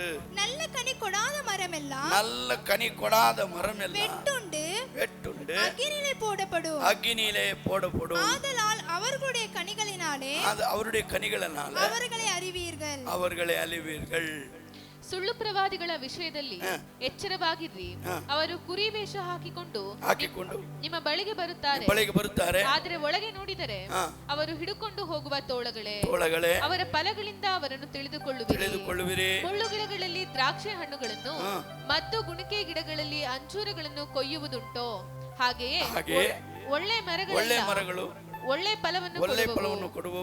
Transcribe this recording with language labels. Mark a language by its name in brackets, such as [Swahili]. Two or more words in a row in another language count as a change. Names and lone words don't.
[Tamil] நல்ல கனி கொடாத மரம் எல்லாம் வெட்டுண்டு அக்கினியிலே போடப்படும். ஆதலால் அவர்களுடைய கனிகளினாலே அவர்களை அறிவீர்கள். [Kannada] ಸುಳ್ಳು ಪ್ರವಾದಿಗಳ ವಿಷಯದಲ್ಲಿ ಎಚ್ಚರವಾಗಿರ್ರಿ. ಅವರು ಕುರಿ ವೇಷ ಹಾಕಿಕೊಂಡು ನಿಮ್ಮ ಬಳಿಗೆ ಬರುತ್ತಾರೆ. ಆದರೆ ಒಳಗೆ ನೋಡಿದರೆ ಅವರು ಹಿಡುಕೊಂಡು ಹೋಗುವ ತೋಳಗಳೇ. ಅವರ ಫಲಗಳಿಂದ ಅವರನ್ನು ತಿಳಿದುಕೊಳ್ಳುವಿರಿ. ಮುಳ್ಳು ಗಿಡಗಳಲ್ಲಿ ದ್ರಾಕ್ಷಿ ಹಣ್ಣುಗಳನ್ನು ಮತ್ತು ಗುಣಿಕೆ ಗಿಡಗಳಲ್ಲಿ ಅಂಜೂರಗಳನ್ನು ಕೊಯ್ಯುವುದುಂಟೋ ಹಾಗೆಯೇ ಒಳ್ಳೆ ಮರಗಳು ಒಳ್ಳೆ ಫಲವನ್ನು ಕೊಡುವವು.